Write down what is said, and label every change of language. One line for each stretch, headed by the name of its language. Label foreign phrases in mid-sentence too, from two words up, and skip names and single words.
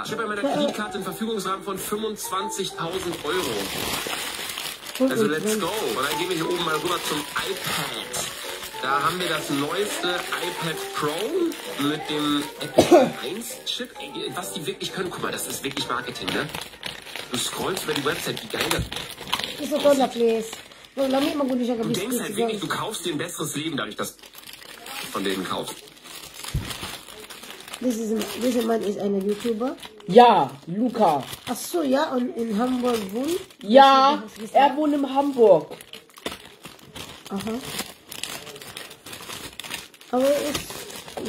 German: Ich habe bei meiner Kreditkarte einen Verfügungsrahmen von 25.000 Euro.
English: Also let's go.
German: Und dann gehen wir hier oben mal rüber zum iPad. Da haben wir das neueste iPad Pro mit dem Apple 1 Chip. Ey, was die wirklich können, guck mal, das ist wirklich Marketing, ne? Du scrollst über die Website, wie geil das ist.
Cebuano: Isa ko na, please. Kung lami, magulo siya
German: Du denkst
Cebuano: kabiscuit.
German: halt wirklich, du kaufst dir ein besseres Leben dadurch, dass du von denen kaufst. Dieser Mann ist ein YouTuber. Ja, Luca. Ach so, ja, und in Hamburg wohnt. Ja, er wohnt in Hamburg. Aha. Aber er ist